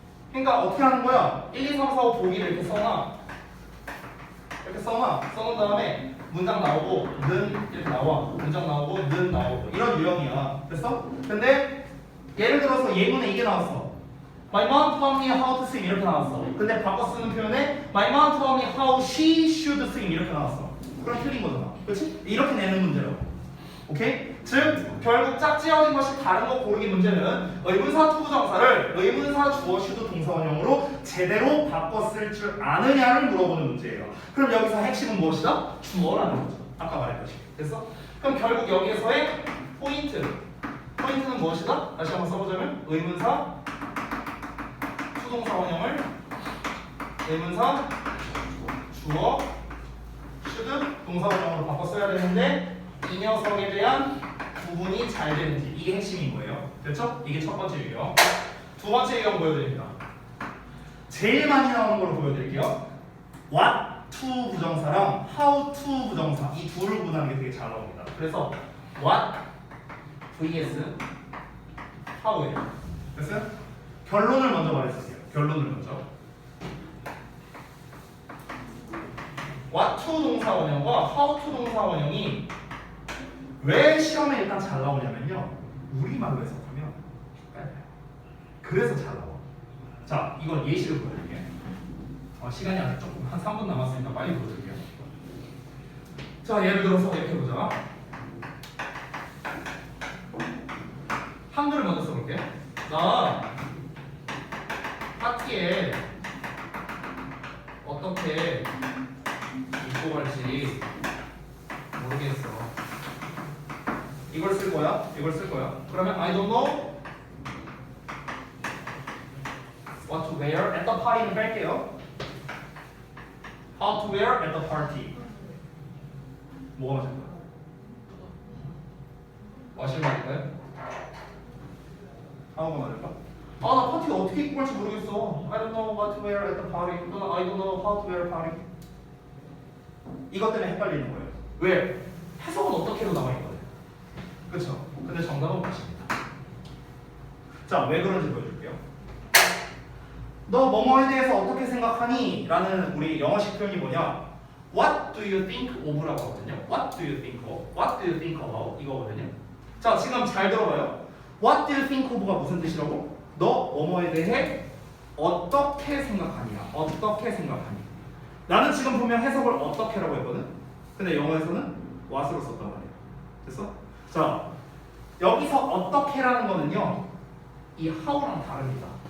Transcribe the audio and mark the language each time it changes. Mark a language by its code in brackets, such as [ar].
[ko] 그러니까 어떻게 하는 거야? 1, 2, 3, 4, 5 보기를 이렇게 써놔. 이렇게 써놓은 다음에 문장 나오고 는 이렇게 나와. 문장 나오고 는 나오고 이런 유형이야. 됐어? 근데 예를 들어서 예문에 이게 나왔어. [en] My mom taught me how to swim [ko] 이렇게 나왔어. 근데 바꿔 쓰는 표현에 [en] My mom taught me how she should swim 이렇게 나왔어. [ko] 그럼 틀린 거잖아. 그렇지? 이렇게 내는 문제라고. 오케이? 즉 결국 짝지어진 것이 다른 것 고르기 문제는 의문사 투부정사를 의문사 주어 should 동사 원형으로 제대로 바꿨을 줄 아느냐를 물어보는 문제예요. 그럼 여기서 핵심은 무엇이다? 주어라는 거죠. 아까 말했듯이. 됐어? 그럼 결국 여기에서의 포인트는 무엇이다? 다시 한번 써보자면 의문사 투동사 원형을 의문사 주어 should 동사 원형으로 바꿔 써야 되는데 이 녀석에 대한 구분이 잘 되는지 이게 핵심인 거예요. 됐죠? 이게 첫 번째 유형. 두 번째 유형 보여드립니다. 제일 많이 나오는 걸로 보여드릴게요. What to 부정사랑 how to 부정사 이 둘을 구분하는 게 되게 잘 나옵니다. 그래서 what vs how예요. 됐어요? 결론을 먼저 말해주세요. 결론을 먼저. what to 동사 원형과 how to 동사 원형이 왜 시험에 일단 잘 나오냐면요. 우리말로 해석하면 헷갈려요. 그래서 잘 나와. 자, 이건 예시를 보여드릴게요. 시간이 아직 조금 한 3분 남았으니까 빨리 보여드릴게요. 자, 예를 들어서 이렇게 보자. 한글을 먼저 써볼게. 나 파티에 어떻게 입고 갈지 모르겠어. 이걸 쓸 거야? 이걸 쓸 거야? 그러면 [en] I don't know what to wear at the party [ko] 는 뺄게요. [en] How to wear at the party. [ko] 뭐가 맞을 거야? 마실 말일까요? how가 맞을까? 나 파티에 어떻게 입고 갈지 모르겠어. [en] I don't know what to wear at the party. 또는 I don't know how to wear a party. [ko] 이것 때문에 헷갈리는 거예요. 왜? 해석은 어떻게로 나와 있거든. 그렇죠? 근데 정답은 맞습니다. 자, 왜 그런지 보여줄게요. 너 뭐뭐에 대해서 어떻게 생각하니? 라는 우리 영어식 표현이 뭐냐? [en] What do you think of [ko] 라고 하거든요. [en] What do you think of? What do you think about? [ko] 이거거든요. 자, 지금 잘 들어봐요. [en] What do you think of [ko] 가 무슨 뜻이라고? 너 뭐뭐에 대해 어떻게 생각하냐? 어떻게 생각하니? 나는 지금 보면 해석을 어떻게라고 했거든. 근데 영어에서는 what으로 썼단 말이야. 됐어? 자, 여기서 어떻게라는 거는요, 이 how랑 다릅니다.